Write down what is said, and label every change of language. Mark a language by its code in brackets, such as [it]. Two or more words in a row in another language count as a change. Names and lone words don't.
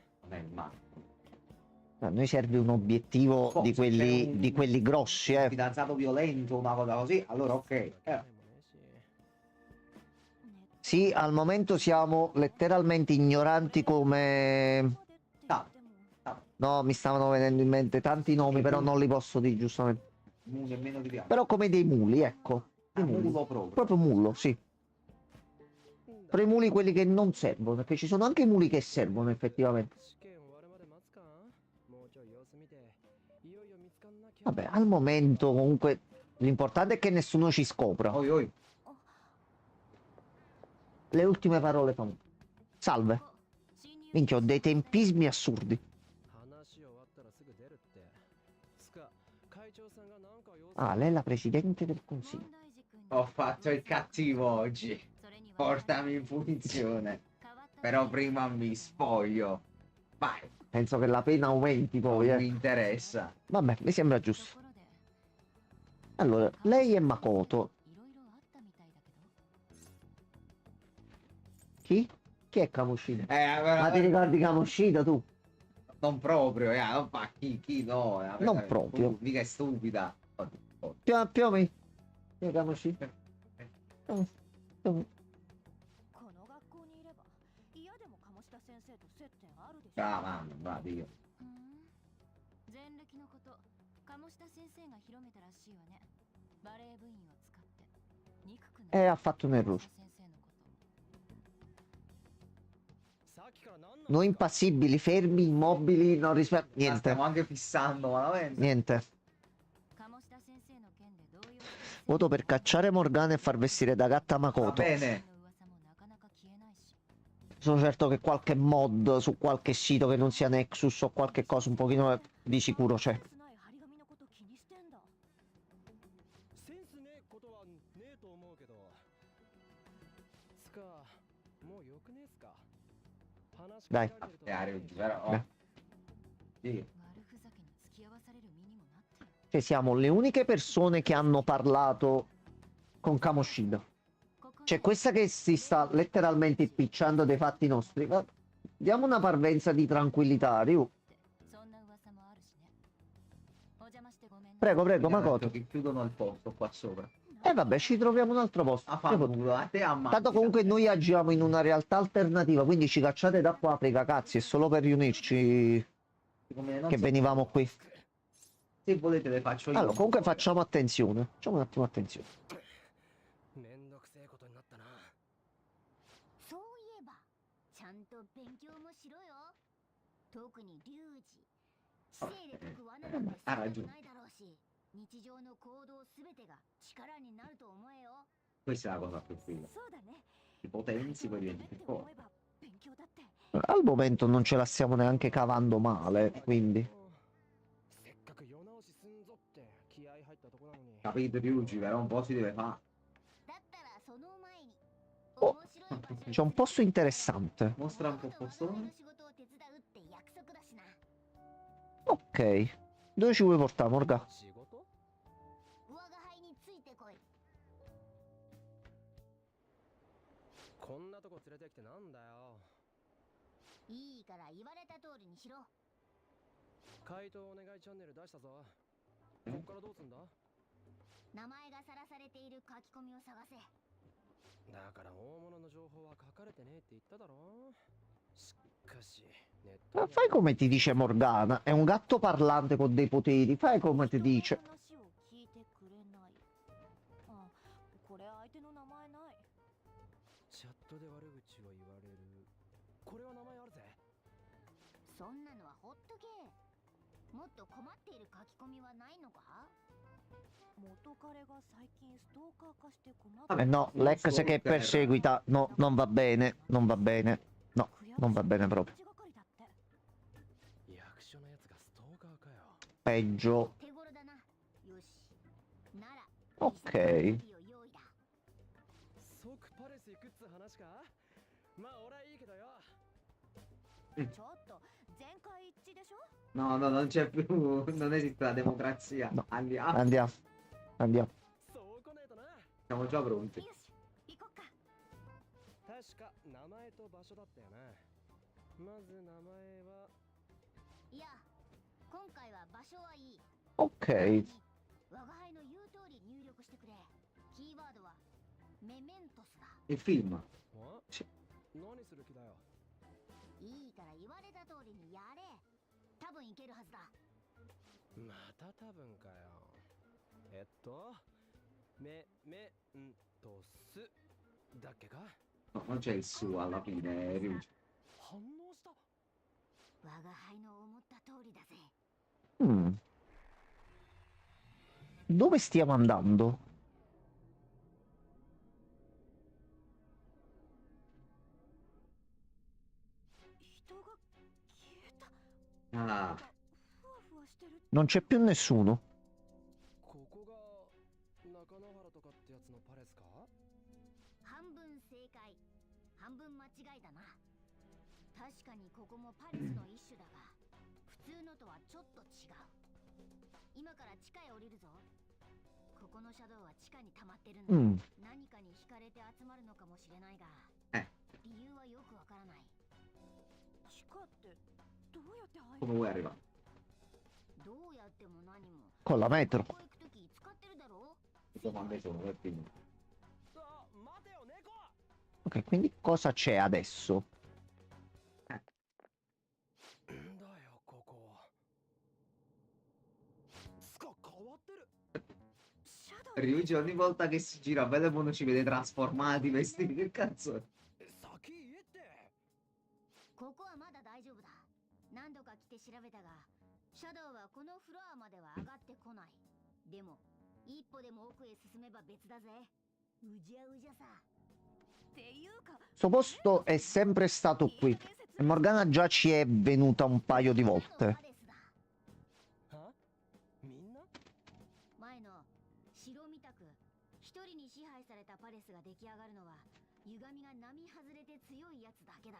[it] è il massimo. A noi serve un obiettivo Poi, di se c'è quelli, un- di quelli grossi, Un fidanzato violento, una cosa così, allora ok. ないもねし Sì, al momento siamo letteralmente ignoranti come... No, No, mi stavano venendo in mente tanti nomi, però non li posso dire giustamente. nemmeno di piano. Però come dei muli, ecco. Dei muli. Mulo proprio. Proprio mullo, sì. Però i muli quelli che non servono, perché ci sono anche i muli che servono effettivamente. [ja] 試験終わるまで待つかもうちょい様子見ていよいよ見つかんなきゃ [it] Vabbè, al momento comunque l'importante è che nessuno ci scopra. Oi, oi. Le ultime parole sono... Salve. Minchia, ho dei tempismi assurdi. [ja] 話終わったらすぐ出るってつか会長さんがなんか様子 [it] Ah, lei è la presidente del consiglio. Ho fatto il cattivo oggi. Portami in punizione. Però prima mi spoglio. Vai, Penso che la pena aumenti non poi, mi interessa. Vabbè, mi sembra giusto. Allora, lei è Makoto. Chi? Chi è Kamoshida? Ma ti ricordi Kamoshida tu? Non proprio, non fa chi no. Non proprio. Mica è stupida. Più o meno. Chi è Kamoshida? Mm, mm. [ja] この学校にいれば嫌でも鴨志田先生と接点あるでしょ [it] Ah, mamma, va, Dio. [ja] ふん前歴のこと鴨志田先生が広めたらしいわねバレー部員を使って憎くない [it] Ha fatto un errore. [ja] 先生のことさっきから何なの [it] Noi impassibili, fermi, immobili, non rispetto... La Niente, stiamo anche fissando, malamente. niente. [ja] 鴨志田先生の件で動揺してる [it] Voto per cacciare Morgana e far vestire da gatta Va Makoto. bene. [ja] の噂もなかなか消えないし [it] Sono certo che qualche mod su qualche sito che non sia Nexus o qualche cosa un pochino di sicuro c'è. [ja] センスない張り紙のこと気にしてんだセンスねえことはねえと思うけどつかもうよくねえっすか話しか [it] Dai. [ja] けられてると [it] Oggi, però. Beh. Sì. [ja] 悪ふざけに付き合わされる身にもなってる [it] Cioè siamo le uniche persone che hanno parlato con Kamoshida. [ja] ここ [it] C'è questa che si sta letteralmente impicciando dei fatti nostri. Ma diamo una parvenza di tranquillità, Ryu. [ja] そんな噂もあるしねお邪魔してごめんね [it] Prego, prego, Mi hanno Makoto. detto che chiudono il posto qua sopra. E vabbè, ci troviamo un altro posto. A fanculo, a te ammazza. Tanto comunque noi agiamo in una realtà alternativa, quindi ci cacciate da qua, frega cazzi, è solo per riunirci Come non che so- venivamo qui. Se volete le faccio io. Allora, comunque facciamo attenzione. Facciamo un attimo attenzione. [ja] めんどくせえことになったなそういえばちゃんと勉強もしろよ特にリュウジ知性で解く罠なんてあ少なくラジオないだろうし日常の行動すべてが力になると思えよ [it] Questa è la cosa più figa. [ja] そうだね [it] Ti potenzi, poi diventi più [ja] って [it] forte. [ja] 思えば勉強だって [it] Al momento non ce la stiamo neanche cavando male, quindi. [ja] せっかく世直しすんぞって気合入ったとこなのに [it] Capito, Ryuji, però un po' si deve fare. [ja] だったらその前に Oh, 面白い場所に [it] c'è un posto interessante. Mostra un po' il [ja] 我が輩 [it] postone. [ja] の仕事を手伝うって約束だしな [it] Ok. Dove ci vuoi portare, Morga? [ja] 仕事我が輩についてこいこんなとこ連れてきてなんだよいいから言われた通りにしろ回答お願いチャンネル出したぞこっからどうすんだ名前がさらされている書き込みを探せだから大物の情報は書かれてねえって言っただろしかしネット [it] Ma [ja] には [it] fai come ti dice Morgana. È un gatto parlante con dei poteri. Fai come ti dice. [ja] 話を聞いてくれないあこれ相手の名前ないチャットで悪口を言われるこれは名前あるぜそんなのはほっとけもっと困っている書き込みはないのか元彼が最近ストーカー化して困って [it] No, l'ex che perseguita. No, non va bene. Non va bene. No, non va bene proprio. [ja] 役所のやつがストーカーかよ [it] Peggio. [ja] 手頃だなよしなら [it] Ok. [ja] 用意だ即パレス行くっつ話かまあ俺はいいけどよちょっと全会一致でしょ [it] No, no, non c'è più. Non esiste la democrazia. No. Andiamo. Andiamo. Andiamo. [ja] そう来ねえとな [it] Siamo già pronti. [ja] よし行こっか確か名前と場所だったよなまず名前はいや今回は場所はいい。 [it] Ok. [ja] 我が輩の言う通り入力してくれ。キーワードはメメントスだ。 [it] Il film. [ja] 何する気だよ。いいから言われた通りにやれ。多分いけるはずだ。また多分かよ。メントスだっけか。 [it] No, non c'è il suo alla fine, Ryuji. [ja] 反応した。我が輩の思った通りだぜ。 [it] Mm. Dove stiamo andando? [ja] 人が消えた。 Ah, ふわふわしてる。 [it] Non c'è più nessuno. [ja] ここが中野原とかってやつのパレスか。半分正解、半分間違いだな。確かにここもパレスの一種だが、普通のとはちょっと違う。今から地下へ降りるぞ。ここのシャドウは地下に溜まってるんだ。 Mm. 何かに惹かれて集まるのかもしれないが、理由はよくわからない。地下ってどうやって入 [it] come vuoi arrivare? [ja] どうやっても何も。 [it] Con la metro. [ja] ここ行くとき使ってるだろう。 [it] Le domande sono nel film. [ja] あ、待てよ猫。 [it] Ok, quindi cosa c'è adesso? [ja] んだよここ。つか変わってる。 [it] Ryuji ogni volta che si gira a Velemon ci vede trasformati, vestiti, che cazzo è? [ja] 先言えって。ここはまだ大丈夫だ。何度か来て調べたが、シャドウはこのフロアまでは上がってこない。でも、一歩でも奥へ進めば別だぜ。うじゃうじゃさ。っていうか、 [it] Questo posto è sempre stato qui. E Morgana già ci è venuta un paio di volte. [ja] は？みんな？前の城みたく一人に支配されたパレスが出来上がるのは歪みが並外れて強いやつだけだ。